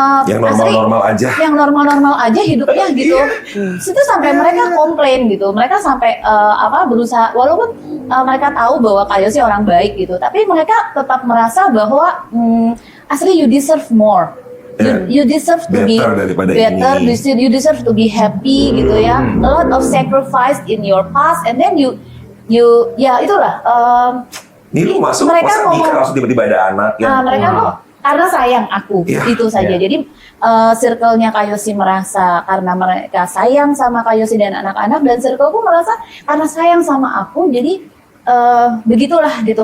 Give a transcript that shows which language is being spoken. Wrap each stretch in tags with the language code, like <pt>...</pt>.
<id>Yang normal-normal aja. Yang normal-normal aja hidupnya gitu. Situ sampai mereka komplain gitu. Mereka sampai berusaha, walaupun mereka tahu bahwa Kak Yosi orang baik gitu, tapi mereka tetap merasa bahwa Asri,</id> <en>you deserve more. You deserve to be better. You deserve to be happy gitu ya. A lot of sacrifice in your past, and then you</en> <id>ya itulah. Ini lu masuk masa nikah langsung tiba-tiba ada anak yang mereka tuh karena sayang aku, itu saja. Jadi circle-nya Kak Yosi merasa karena mereka sayang sama Kak Yosi dan anak-anak, dan circle-ku merasa karena sayang sama aku, jadi begitulah gitu.</id>